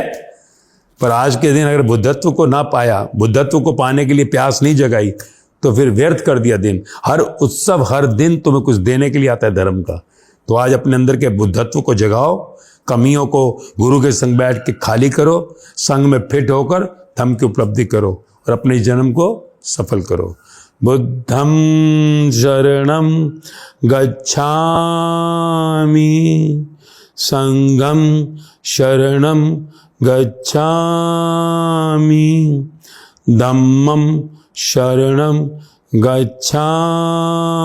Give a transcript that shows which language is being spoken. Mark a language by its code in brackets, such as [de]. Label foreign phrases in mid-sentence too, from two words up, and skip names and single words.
[hi] पर आज के दिन अगर बुद्धत्व को ना पाया, बुद्धत्व को पाने के लिए प्यास नहीं जगाई, तो फिर व्यर्थ कर दिया दिन। हर उत्सव, हर दिन तुम्हें कुछ देने के लिए आता है धर्म का। तो आज अपने अंदर के बुद्धत्व को जगाओ, कमियों को गुरु के संग बैठ के खाली करो, संग में फिट होकर धम्म की उपलब्धि करो और अपने जन्म को सफल करो। [pi] बुद्धम शरणम गच्छामि, संगम शरणम गच्छामि, धम्मम शरणम गच्छामि।